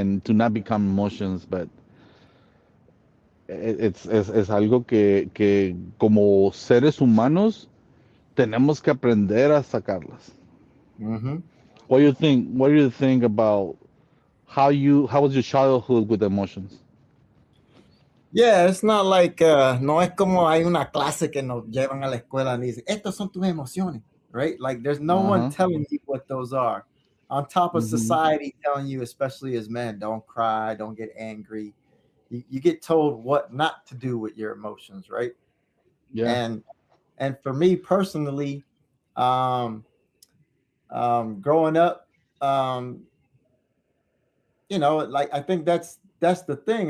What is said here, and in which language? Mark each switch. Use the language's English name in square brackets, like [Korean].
[English] and to not become emotions, but [Spanish] es algo que como seres humanos tenemos que aprender a sacarlas. Mm-hmm. [English] What do you think about how was your childhood with emotions? Yeah, it's not like [Spanish] no es como hay una clase que nos llevan a la escuela and dicen, estas son tus emociones, right? [English] Like there's no one Uh-huh. telling you what those are. On top of Hmm. society telling you, especially as men, don't cry, don't get angry. You get told what not to do with your emotions, right? Yeah. And and for me personally, um, growing up, um, like I think that's the thing.